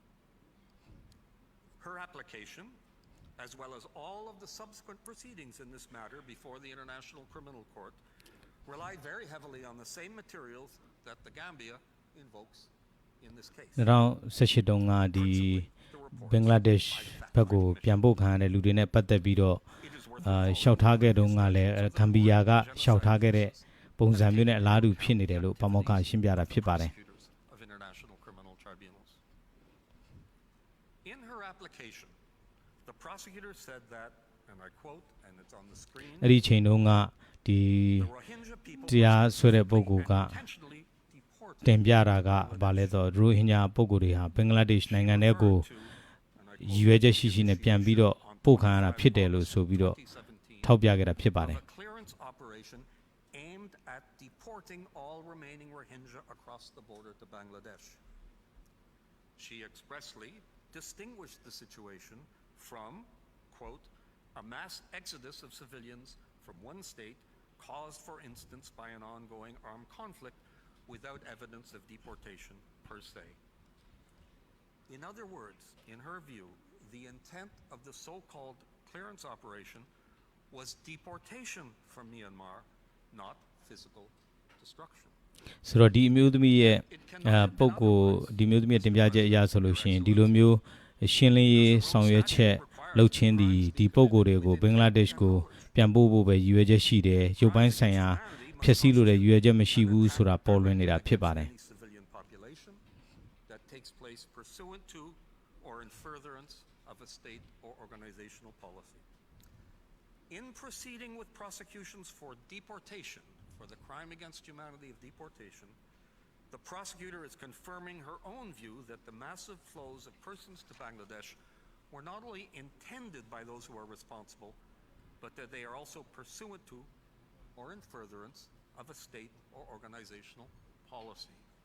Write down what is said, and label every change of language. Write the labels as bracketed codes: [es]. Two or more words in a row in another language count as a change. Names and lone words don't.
[en] Her application, as well as all of the subsequent proceedings in this matter before the International Criminal Court, relied very heavily on the same materials that the Gambia invokes in this case. [my] 2018 တုန်းကဒီဘင်္ဂလားဒေ့ရှ်ဘက်ကိုပြန်ပို့ခံရတဲ့လူတွေနဲ့ပတ်သက်ပြီးတော့ရှောက်ထားခဲ့တုန်းကလည်းဂမ်ဘီယာကရှောက်ထားခဲ့တဲ့ပုံစံမျိုးနဲ့အလားတူဖြစ်နေတယ်လို့ပါမောက္ခရှင်းပြတာဖြစ်ပါတယ် [en] In her application, the prosecutor said that, and I quote, and it's on the screen, [my] အဲ့ဒီချိန်တုန်းကဒီ [en] the Rohingya people [my] တရားဆွဲတဲ့ပုဂ္ဂိုလ်က [en] intentionally deported [my] တင်ပြတာကဘာလဲဆိုတော့ရိုဟင်ဂျာပုဂ္ဂိုလ်တွေဟာဘင်္ဂလားဒေ့ရှ်နိုင်ငံထဲကိုရည်ရွယ်ချက်ရှိရှိနဲ့ပြန်ပြီးတော့ပို့ခံရတာဖြစ်တယ်လို့ဆိုပြီးတော့ထောက်ပြခဲ့တာဖြစ်ပါတယ် [en] of a clearance operation aimed at deporting all remaining Rohingya across the border to Bangladesh. She expressly distinguished the situation from, quote, a mass exodus of civilians from one state caused, for instance, by an ongoing armed conflict without evidence of deportation per se. In other words, in her view, the intent of the so-called clearance operation was deportation from Myanmar, not physical destruction. [my] ဆိုတော့ဒီအမျိုးသမီးရဲ့ပုဂ္ဂိုလ်ဒီမျိုးသမီးရဲ့တင်ပြချက်အရဆိုလို့ရှိရင်ဒီလိုမျိုးရှင်းလင်းရေးဆောင်ရွက်ချက်လုပ်ချင်းဒီပုဂ္ဂိုလ်တွေကိုဘင်္ဂလားဒေ့ရှ်ကိုပြန်ပို့ဖို့ပဲရည်ရွယ်ချက်ရှိတယ်ရုပ်ပိုင်းဆိုင်ရာဖျက်ဆီးလို့လည်းရည်ရွယ်ချက်မရှိဘူးဆိုတာပေါ်လွင်နေတာဖြစ်ပါတယ် [en] that takes place pursuant to or in furtherance of a state or organizational policy. In proceeding with prosecutions for deportation, for the crime against humanity of deportation, the prosecutor is confirming her own view that the massive flows of persons to Bangladesh were not only intended by those who are responsible, but that they are also pursuant to or in furtherance of a state or organizational policy.